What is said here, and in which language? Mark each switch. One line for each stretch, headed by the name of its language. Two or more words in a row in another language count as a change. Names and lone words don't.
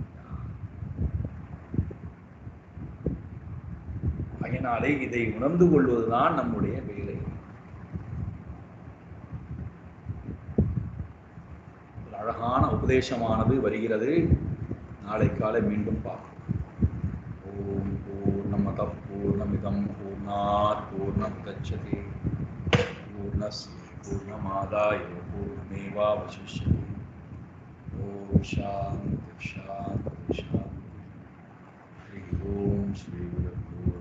Tamil: அதனாலே இதை உணர்ந்து கொள்வதுதான் நம்முடைய வேலை. அழகான உபதேசமானது வருகிறது. நாளை காலை மீண்டும் பார்ப்போம்.
Sanskrit: ॐ पूर्णमद पूर्णमिदं पूर्णात् पूर्णमुदच्यते पूर्णस्य पूर्णमादाय पूर्णमेवावशिष्यते. ॐ शान्ति शान्ति शान्ति. ॐ श्री गुरु